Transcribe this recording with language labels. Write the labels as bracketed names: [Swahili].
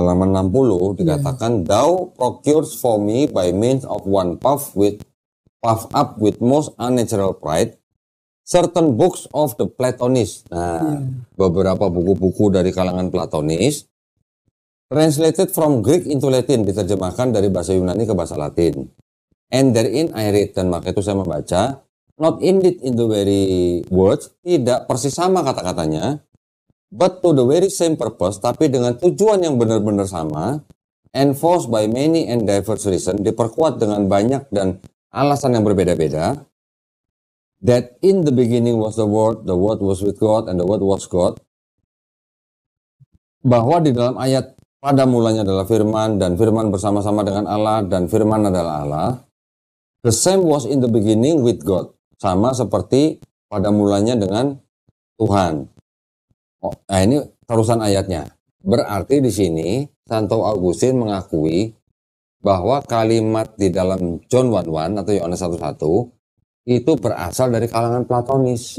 [Indonesian] Halaman 60 dikatakan, [English] Thou procures for me by means of one puff up with most unnatural pride certain books of the Platonists. [Indonesian] Nah, beberapa buku-buku dari kalangan Platonis [English] translated from Greek into Latin, [Indonesian] diterjemahkan dari bahasa Yunani ke bahasa Latin. [English] And therein I read, [Indonesian] dan maka itu saya membaca, [English] not indeed in the very words, [Indonesian] tidak persis sama kata-katanya, [English] but to the very same purpose, [Indonesian] tapi dengan tujuan yang benar-benar sama, [English] enforced by many and diverse reason, [Indonesian] diperkuat dengan banyak dan alasan yang berbeda-beda, [English] that in the beginning was the word was with God, and the word was God, [Indonesian] bahwa di dalam ayat pada mulanya adalah firman dan firman bersama-sama dengan Allah dan firman adalah Allah. [English] The same was in the beginning with God. [Indonesian] Sama seperti pada mulanya dengan Tuhan. Oh, nah ini terusan ayatnya. Berarti di sini Santo Agustin mengakui bahwa kalimat di dalam John 1:1 atau Yohanes 1:1 itu berasal dari kalangan Platonis.